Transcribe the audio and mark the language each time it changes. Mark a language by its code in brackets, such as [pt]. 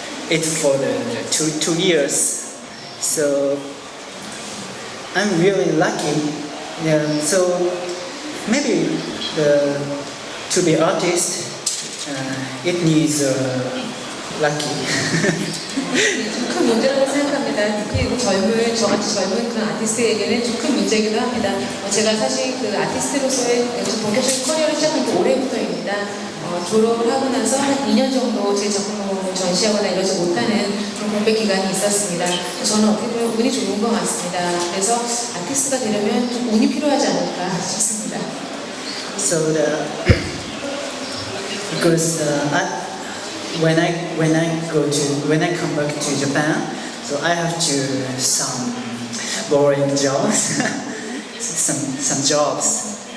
[en] It's for the two years, so I'm really lucky. Yeah, so maybe to be artist, it needs lucky. [ko] 좀 큰 문제라고 생각합니다. 그리고 저같이 젊은 그런 아티스트에게는 좀 큰 문제이기도 합니다. 제가 사실 그 아티스트로서의 좀 본격적인 커리어를 시작한 게 올해부터입니다. 졸업을 하고 나서 한 2년 정도 제 작품을 전시하거나 이러지 못하는 그런 공백 기간이 있었습니다. 저는 어떻게 보면 운이 좋은 것 같습니다. 그래서 아티스트가 되려면 좀 운이 필요하지 않을까 싶습니다. [en] So because when I come back to Japan, so I have to some boring jobs, some jobs.